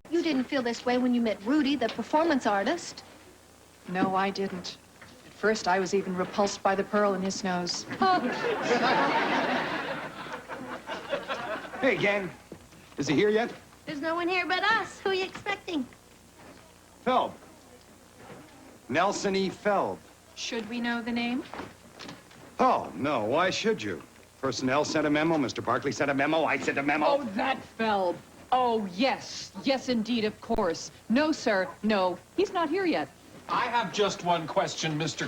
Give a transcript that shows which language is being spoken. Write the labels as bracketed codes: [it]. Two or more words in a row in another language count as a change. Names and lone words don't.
[en] You didn't feel this way when you met Rudy, the performance artist. No, I didn't. At first, I was even repulsed by the pearl in his nose. Hey, gang. Is he here yet? There's no one here but us. Who are you expecting? Felb. Nelson E. Felb. Should we know the name? Oh, no. Why should you? Personnel sent a memo. Mr. Barkley sent a memo. I sent a memo. Oh, that Felb. Oh, yes. Yes, indeed, of course. No, sir. No. He's not here yet. I have just one question, Mr.